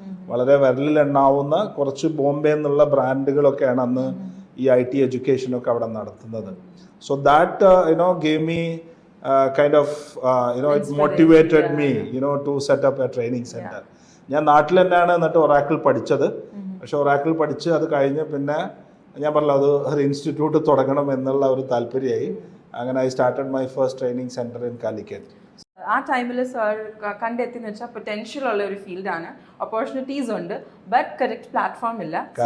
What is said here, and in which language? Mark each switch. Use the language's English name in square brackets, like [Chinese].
[Malayalam] വളരെ വിരലിലെണ്ണാവുന്ന കുറച്ച് ബോംബെ എന്നുള്ള ബ്രാൻഡുകളൊക്കെയാണ് അന്ന് ഈ IT എഡ്യൂക്കേഷനൊക്കെ അവിടെ നടത്തുന്നത്. [English] So that gave me kind of it motivated me to set up a training center. [Malayalam] ഞാൻ നാട്ടിൽ തന്നെയാണ് എന്നിട്ട് ഒറാക്കിൾ പഠിച്ചത്. പക്ഷെ ഒറാക്കിൾ പഠിച്ച് അത് കഴിഞ്ഞ് പിന്നെ ഞാൻ പറഞ്ഞല്ലോ അത് ഒരു ഇൻസ്റ്റിറ്റ്യൂട്ട് തുടങ്ങണം എന്നുള്ള ഒരു താല്പര്യമായി. [English] അങ്ങനെ I started my first training centre in Calicut. [Malayalam] ആ ടൈമിൽ സാർ കണ്ടെത്തിയെന്ന് വെച്ചാൽ പൊട്ടൻഷ്യൽ ഉള്ള ഒരു ഫീൽഡാണ്, ഓപ്പർച്യൂണിറ്റീസ് ഉണ്ട്, ബട്ട് കറക്റ്റ് പ്ലാറ്റ്ഫോം ഇല്ല.